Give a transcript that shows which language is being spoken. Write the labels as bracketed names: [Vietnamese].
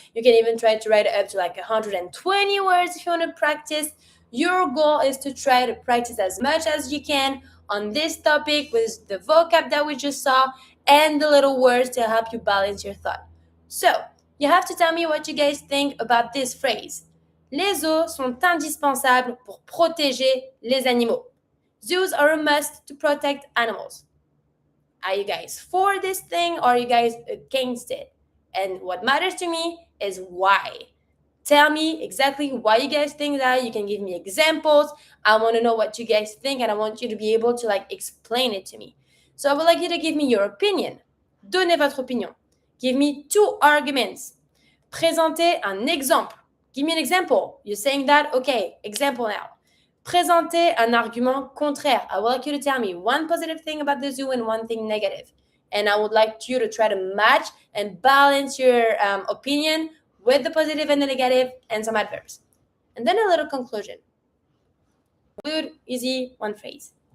[English] You can even try to write it up to 120 words if you want to practice. Your goal is to try to practice as much as you can on this topic with the vocab that we just saw and the little words to help you balance your thought. So, you have to tell me what you guys think about this phrase. [French] Les zoos sont indispensables pour protéger les animaux. [English] Zoos are a must to protect animals. Are you guys for this thing or are you guys against it? And what matters to me is why. Tell me exactly why you guys think that. You can give me examples. I want to know what you guys think and I want you to be able to explain it to me. So I would like you to give me your opinion. [French] Donnez votre opinion. [English] Give me two arguments. [French] Présentez un exemple. [English] Give me an example. You're saying that? Okay, example now. [French] Présentez un argument contraire. [English] I would like you to tell me one positive thing about the zoo and one thing negative. And I would like you to try to match and balance your opinion with the positive and the negative and some adverbs. And then a little conclusion. Good, easy, one phrase.